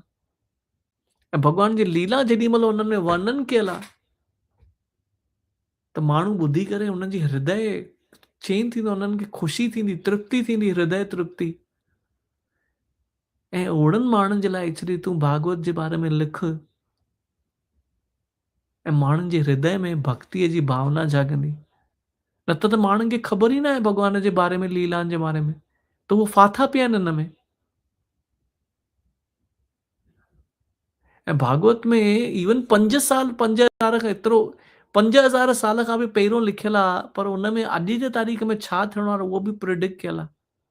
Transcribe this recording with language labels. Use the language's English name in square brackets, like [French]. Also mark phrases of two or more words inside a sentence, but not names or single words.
[Sindhi] ऐं भॻवान जी लीला जेॾी महिल हुननि में वर्णन कयल आहे त माण्हू ॿुधी करे हुननि जी हृदय चेंज थींदो, हुननि खे ख़ुशी थींदी, तृप्ति थींदी, हृदय तृप्ति। ऐं ओड़नि माण्हुनि जे लाइ एक्चुअली तूं भागवत जे बारे में लिख ऐं माण्हुनि जे हृदय में भक्तिअ जी भावना जागंदी। न त माण्हुनि खे ख़बर ई न आहे भॻवान जे बारे में, लीलाउनि जे बारे में, त उहो फाथा पिया आहिनि हिन में। ऐं भागवत में इवन 5 हज़ार खां एतिरो 5000 साल खां बि पहिरियों लिखियल आहे, पर हुन में अॼु जे तारीख़ में छा थियणो आहे उहो बि प्रिडिक्ट कयल आहे।